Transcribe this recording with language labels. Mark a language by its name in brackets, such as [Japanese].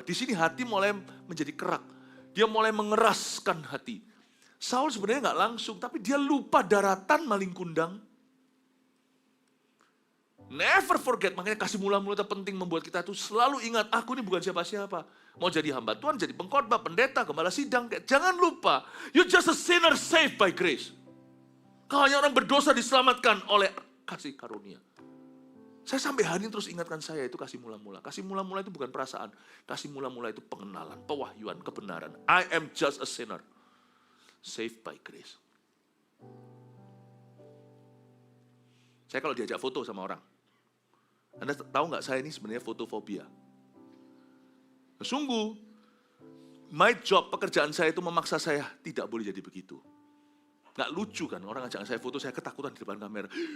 [Indonesian] Di sini hati mulai menjadi kerak. Dia mulai mengeraskan hati. Saul sebenarnya nggak langsung, tapi dia lupa daratan maling kundang. [English] Never forget, [Indonesian] makanya kasih mula-mula itu penting membuat kita tuh selalu ingat, aku ini bukan siapa-siapa. Mau jadi hamba Tuhan, jadi pengkhotbah, pendeta, gembala sidang. Jangan lupa, [English] you're just a sinner saved by grace. [Indonesian] Kau hanya orang berdosa diselamatkan oleh kasih karunia. Saya sampai hari ini terus ingatkan saya itu kasih mula-mula. Kasih mula-mula itu bukan perasaan. Kasih mula-mula itu pengenalan, pewahyuan, kebenaran. [English] I am just a sinner saved by grace. [Indonesian] Saya kalau diajak foto sama orang, Anda tahu nggak saya ini sebenarnya fotofobia? Sungguh, [English] my job, [Indonesian] pekerjaan saya itu memaksa saya tidak boleh jadi begitu. Nggak lucu kan, orang ajak saya foto, saya ketakutan di depan kamera.